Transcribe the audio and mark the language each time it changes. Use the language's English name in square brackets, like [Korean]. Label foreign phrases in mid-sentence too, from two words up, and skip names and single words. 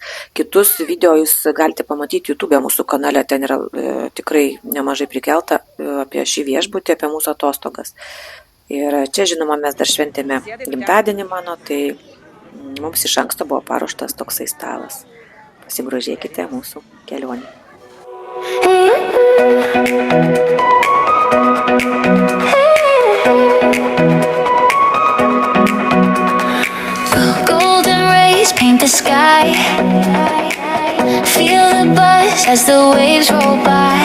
[Lithuanian] Kitus video jūs galite pamatyti YouTube mūsų kanale, ten yra tikrai nemažai prikelta apie šį viešbutį, apie mūsų atostogas. Ir čia, žinoma, mes dar šventėme gimtadienį mano, tai mums iš anksto buvo paruoštas toksai stalas. Pasigrožėkite mūsų kelionį. [English] Paint the sky, feel the buzz as the waves roll by.